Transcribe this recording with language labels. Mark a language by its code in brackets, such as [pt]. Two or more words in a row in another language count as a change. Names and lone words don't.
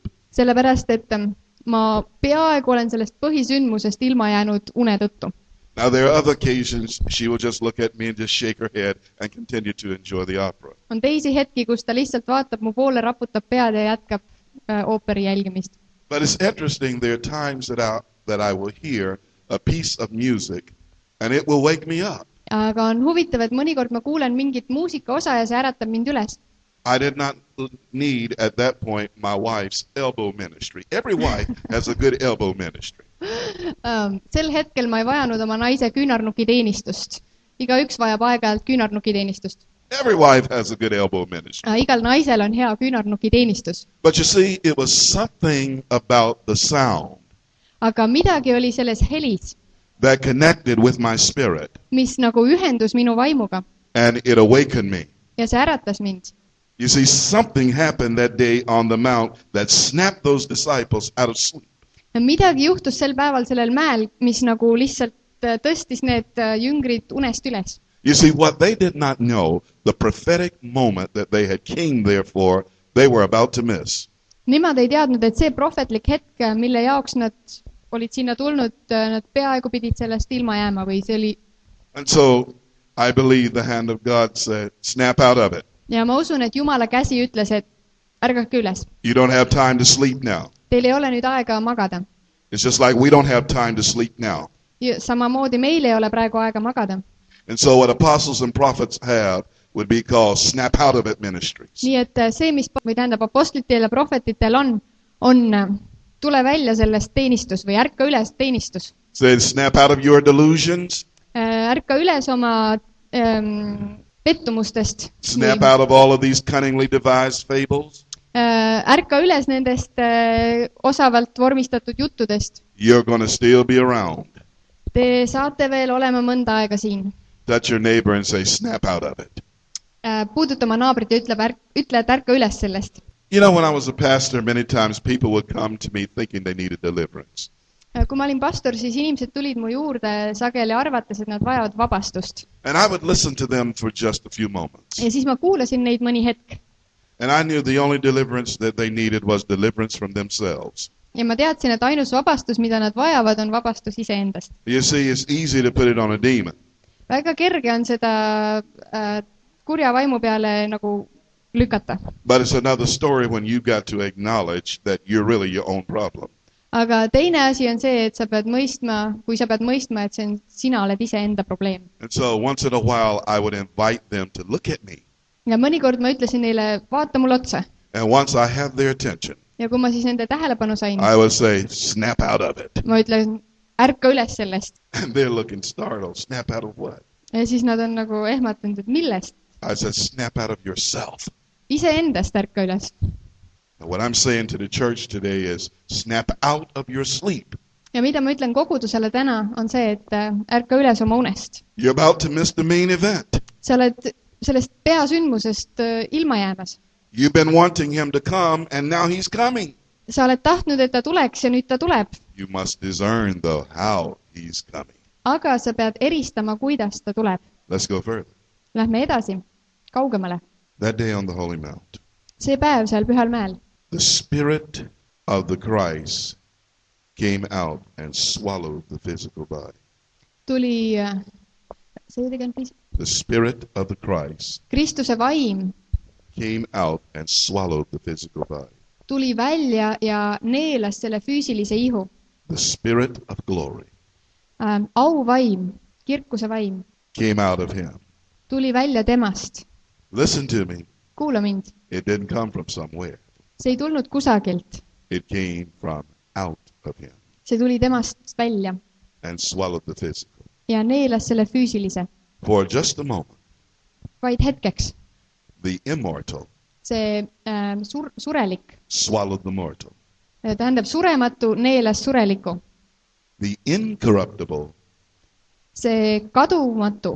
[et] Sellepärast, et ma peaaegu olen sellest põhisündmusest ilma jäänud une tõttu. [en] Now there are other occasions she will just look at me and just shake her head and continue to enjoy the opera. [et] On teisi hetki, kus ta lihtsalt vaatab mu poole, raputab pead ja jätkab ooperi jälgimist. [en] But it's interesting, there are times that I will hear a piece of music and it will wake me up. [et] Aga on huvitav, et mõnikord ma kuulen mingit muusika osa ja see äratab mind üles. [en] I did not need at that point my wife's elbow ministry. Every wife has a good elbow ministry. [et] Sel hetkel ma ei vajanud oma naise küünarnukiteenistust. Igaüks vajab aeg-ajalt küünarnukiteenistust. [en] Every wife has a good elbow ministry. [et] Igal naisel on hea küünarnukiteenistus. [en] But you see, it was something about the sound. [et] Aga midagi oli selles helis, [en] that connected with my spirit. [et] Mis nagu ühendus minu vaimuga. [en] And it awakened me. [et] Ja see äratas mind. [en] You see, something happened that day on the mount that snapped those disciples out of sleep. [et] Midagi juhtus sel päeval sellel mäel, mis nagu lihtsalt tõstis need jüngrid unest üles. [en] You see, what they did not know, the prophetic moment that they had came there for, they were about to miss. [et] Nemad ei teadnud, et see prohvetlik hetk, mille jaoks nad olid sinna tulnud, nad peaaegu pidid sellest ilma jääma või see oli. [en] And so, I believe the hand of God said, snap out of it. [et] Ja ma usun, et Jumala käsi ütles, et ärgake üles. [en] You don't have time to sleep now. [et] Teil ei ole nüüd aega magada. [en] It's just like we don't have time to sleep now. [et] Ja samamoodi meil ei ole praegu aega magada. [en] And so what apostles and prophets have would be called snap out of it ministries. [et] Nii et see, mis või tähendab apostlitele ja prohvetitel on tule välja sellest teenistus või ärka üles teenistus. [en] Say snap out of your delusions. [et] Ärka üles oma pettumustest. [en] Snap out of all of these cunningly devised fables. [et] Ärka üles nendest osavalt vormistatud juttudest. [en] You're going to still be around. [et] Te saate veel olema mõnda aega siin. [en] Touch your neighbor and say snap out of it. [et] Puuduta oma naabrit ja ütle, et ärka üles sellest. [en] You know, when I was a pastor, many times people would come to me thinking they needed deliverance. [et] Kui ma olin pastor, siis inimesed tulid mu juurde sageli arvates, et nad vajavad vabastust. [en] And I would listen to them for just a few moments. [et] Ja siis ma kuulasin neid mõni hetk. [en] And I knew the only deliverance that they needed was deliverance from themselves. [et] Ja ma teadsin, et ainus vabastus, mida nad vajavad, on vabastus iseendast. [en] You see, it's easy to put it on a demon. [et] Väga kerge on seda kurja vaimu peale nagu lükata. [en] But it's another story when you got to acknowledge that you're really your own problem. [et] Aga teine asi on see, et sa pead mõistma, kui sa pead mõistma, et see on, sina oled iseenda probleem. [en] And so once in a while, I would invite them to look at me. [et] Ja mõnikord ma ütlesin neile, vaata mul otsa. [en] And once I have their attention, [et] Ja kui ma siis nende tähelepanu sain, [en] I would say, snap out of it. [et] ma ütlen, ärka üles sellest. [en] And they're looking startled. Snap out of what? [et] Ja siis nad on nagu ehmatanud, et millest? [en] I said, snap out of yourself. [et] Iseendast ärka üles. [en] And what I'm saying to the church today is, snap out of your sleep. [et] Ja mida ma ütlen kogudusele täna, on see, et ärka üles oma unest. [en] You're about to miss the main event. [et] Sa oled sellest peasündmusest ilma jäämas. [en] You've been wanting him to come, and now he's coming. [et] Sa oled tahtnud, et ta tuleks ja nüüd ta tuleb. [en] You must discern, though, how he's coming. [et] Aga sa pead eristama, kuidas ta tuleb. [en] Let's go further. [et] Lähme edasi, kaugemale. [en] That day on the Holy Mount, [et] See päev seal Pühal mäel. [en] the Spirit of the Christ came out and swallowed the physical body. Tuli, say it again, please. The Spirit of the Christ [et] Kristuse vaim [en] came out and swallowed the physical body. [et] tuli välja ja neelas selle füüsilise ihu. [en] The Spirit of glory [et] Auvaim, kirkuse vaim, [en] came out of him. [et] tuli välja temast. [en] Listen to me. [et] Kuula mind. [en] It didn't come from somewhere. [et] See ei tulnud kusagilt. [en] It came from out of him [et] See tuli temast välja [en] and swallowed the physical. [et] ja neelas selle füüsilise. [en] For just a moment, [et] Vaid hetkeks. [en] the immortal [et] See surelik, [en] swallowed the mortal. [et] tähendab surematu, neelas sureliku. [en] The incorruptible, [et] See kadumatu,